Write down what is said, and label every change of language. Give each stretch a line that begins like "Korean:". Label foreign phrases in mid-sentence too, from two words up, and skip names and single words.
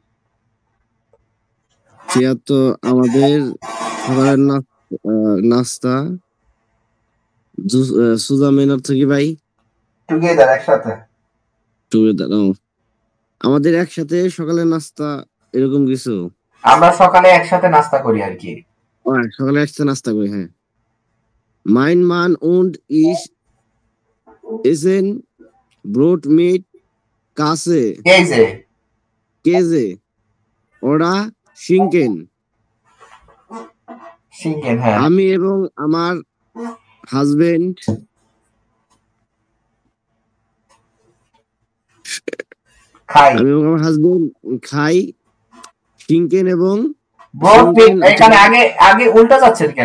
Bangla: ফিয়া তো আমাদের সকালের নাস্তা, সুজামেন অর্থ কি ভাই? টুগেদার, একসাথে। টুগেদার, আমাদের একসাথে সকালের নাস্তা এরকম কিছু। আমরা সকালে একসাথে নাস্তা করি আর কি। সকালে একসাথে নাস্তা করি, হ্যাঁ।
German: Mein Mann und ich essen Brot mit Käse oder Schinken.
Bangla: হ্যাঁ। আমি এবং আমার হাজবেন্ড খাই শিঙ্কেন এবং এখানে আগে উল্টা যাচ্ছে কেন?